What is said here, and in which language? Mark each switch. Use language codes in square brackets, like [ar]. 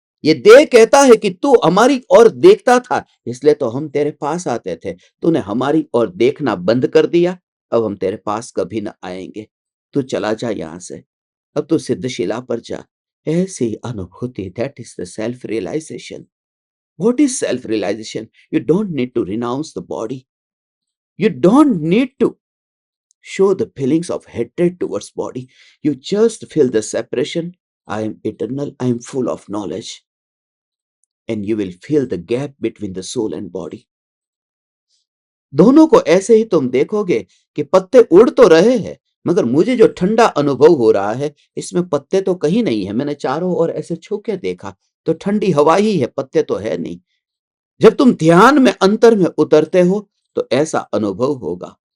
[hi] ये देह कहता है कि तू हमारी ओर देखता था इसलिए तो हम तेरे पास आते थे, तूने हमारी ओर देखना बंद कर दिया, अब हम तेरे पास कभी ना आएंगे। तू चला जा यहां से, अब तू सिद्धशिला पर जा। ऐसी अनुभूति, [en] That is the self realization. What is self realization? You don't need to renounce the body. You don't need to show the feelings of hatred towards body. You just feel the separation. I am eternal. I am full of knowledge. And you will feel the gap between the soul and body. [hi] दोनों को ऐसे ही तुम देखोगे कि पत्ते उड़ तो रहे हैं मगर मुझे जो ठंडा अनुभव हो रहा है, इसमें पत्ते तो कहीं नहीं है। मैंने चारों ओर ऐसे छू के देखा, तो ठंडी हवा ही है, पत्ते तो है नहीं। जब तुम ध्यान में अंतर में उतरते हो, तो ऐसा अनुभव होगा।